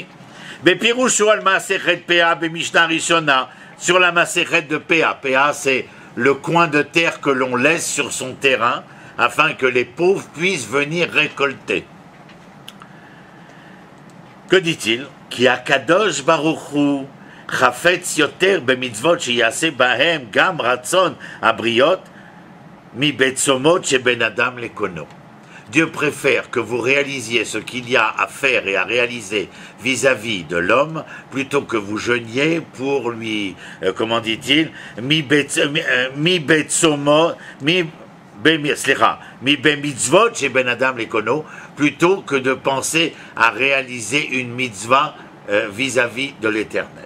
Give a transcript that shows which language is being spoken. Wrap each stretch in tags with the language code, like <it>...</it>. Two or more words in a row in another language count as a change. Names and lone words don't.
<he>בפירושו על מסכת פאה במשנה ראשונה,</he> <fr>sur la Masechet de Pea. Pea, c'est le coin de terre que l'on laisse sur son terrain afin que les pauvres puissent venir récolter. Que dit-il?</fr> <he>כי הקדוש ברוך הוא חפץ יותר במצוות שיעשה בהם גם רצון הבריות מבצומות שבין אדם לקונו.</he> <fr>Dieu préfère que vous réalisiez ce qu'il y a à faire et à réaliser vis-à-vis de l'homme, plutôt que vous jeûniez pour lui, comment dit-il,</fr> <he>מבמצוות</he> <fr>chez</fr> <he>בין אדם לקונו,</he> <fr>plutôt que de penser à réaliser une mitzvah vis-à-vis de l'Éternel.</fr>